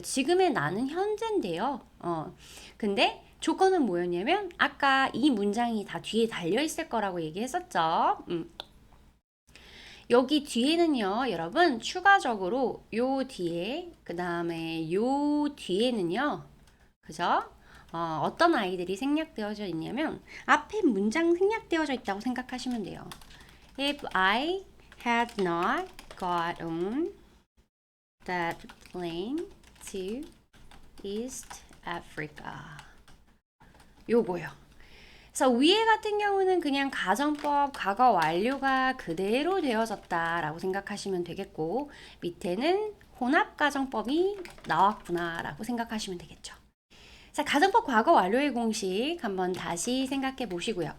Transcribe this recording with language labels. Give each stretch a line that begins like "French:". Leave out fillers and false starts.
Korean: 지금의 나는 현재인데요. 근데 조건은 뭐였냐면 아까 이 문장이 다 뒤에 달려 있을 거라고 얘기했었죠. 여기 뒤에는요, 여러분, 추가적으로 요 뒤에, 그 다음에 요 뒤에는요, 그죠? 어떤 아이들이 생략되어져 있냐면, 앞에 문장 생략되어져 있다고 생각하시면 돼요.
English: If I had not got on that plane to East Africa.
Korean: 요거요. 그래서 위에 같은 경우는 그냥 가정법 과거 완료가 그대로 되어졌다라고 생각하시면 되겠고, 밑에는 혼합 가정법이 나왔구나라고 생각하시면 되겠죠. 자, 가정법 과거 완료의 공식 한번 다시 생각해 보시고요.